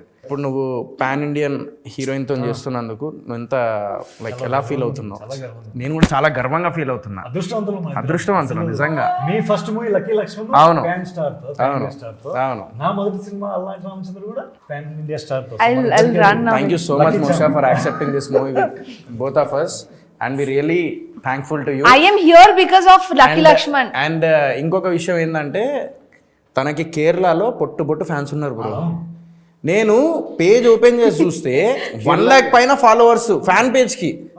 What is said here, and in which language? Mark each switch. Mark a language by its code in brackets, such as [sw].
[te] ఇప్పుడు నువ్వు pan Indian హీరోయిన్తో చేస్తున్నందుకు నువ్వు ఎంత లైక్ ఎలా ఫీల్ అవుతున్నావు? నేను కూడా చాలా గర్వంగా ఫీల్ అవుతున్నా. అదృష్టవంతులు నిజంగా. మీ ఫస్ట్ మూవీ లక్కీ లక్ష్మణ్ అవును పాన్ స్టార్ తో, అవును. నా మొదటి సినిమా అల్లాటి రామచంద్ర కూడా పాన్ ఇండియా స్టార్ తో. [en] I'll run now. Thank you so much Mosha for accepting this movie with both of us, and we really thankful to you. I am here because of Lucky Lakshman. [te] And ఇంకొక విషయం ఏంటంటే తనకి కేరళలో పొట్టు fans ఉన్నారు bro. నేను page open చేసి చూస్తే 1 lakh పైన ఫాలోవర్స్ ఫ్యాన్ పేజ్కి.